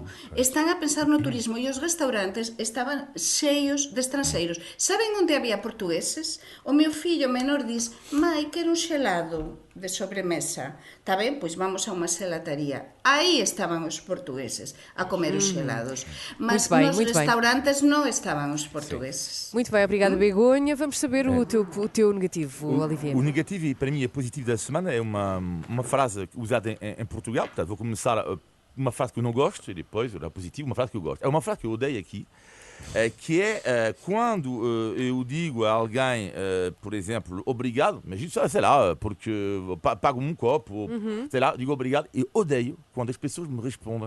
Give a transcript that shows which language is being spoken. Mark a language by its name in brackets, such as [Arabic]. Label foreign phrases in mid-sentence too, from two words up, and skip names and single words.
[Galician] Están a pensar no turismo e os restaurantes estaban cheios de estranxeiros. Saben onde había portugueses? O meu fillo menor diz: "Mai, quero un xelado de sobremesa". Está ben? Pois vamos a unha xelataría. Aí estaban os portugueses a comer os xelados. Mas nos restaurantes non estaban os portugueses. [Portuguese] Muito bem, obrigada, Begonha. Vamos saber o teu negativo, Olivier. O negativo, e para mim é positivo da semana, é uma frase usada em Portugal. Portanto, vou começar uma frase que eu não gosto e depois, a positivo, uma frase que eu gosto. É uma frase que eu odeio aqui, que é quando eu digo a alguém, por exemplo, obrigado, mas isso, sei lá, porque pago um copo, sei lá, digo obrigado, e odeio quando as pessoas me respondem: